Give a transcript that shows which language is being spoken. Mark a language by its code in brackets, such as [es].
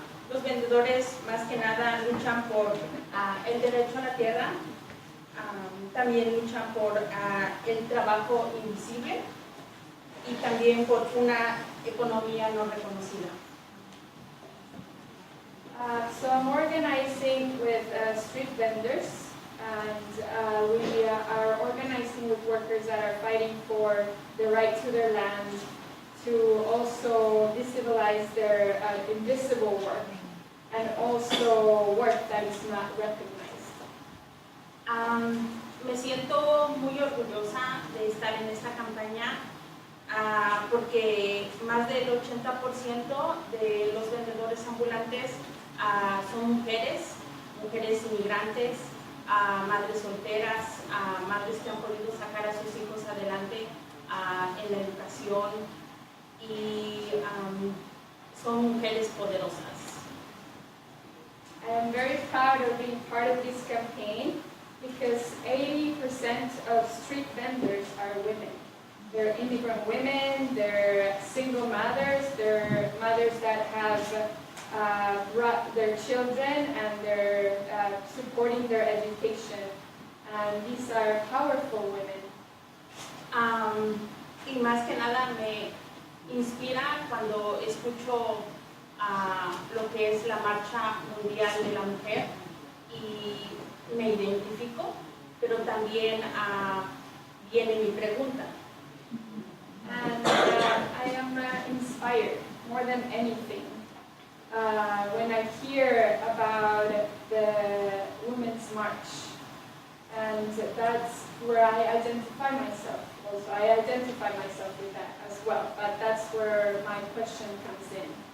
[es] Los vendedores más que nada luchan por el derecho a la tierra, también luchan por el trabajo invisible y también por una economía no reconocida. [en] So I'm organizing with street vendors, And we are organizing with workers that are fighting for the right to their land, to also visibilize their invisible work, and also work that is not recognized. [es] Me siento muy orgullosa de estar en esta campaña porque más del 80% de los vendedores ambulantes son mujeres inmigrantes, madres solteras, madres que han podido sacar a sus hijos adelante en la educación y son mujeres poderosas. [en] I am very proud of being part of this campaign because 80% of street vendors are women. They're immigrant women, they're single mothers, they're mothers that have brought their children and they're supporting their education. And these are powerful women. [es] Y más que nada me inspira cuando escucho lo que es la Marcha Mundial de la Mujer y me identifico, pero también viene mi pregunta. [en] And I am inspired more than anything when I hear about the Women's March. And that's where I identify myself. Also, I identify myself with that as well, but that's where my question comes in.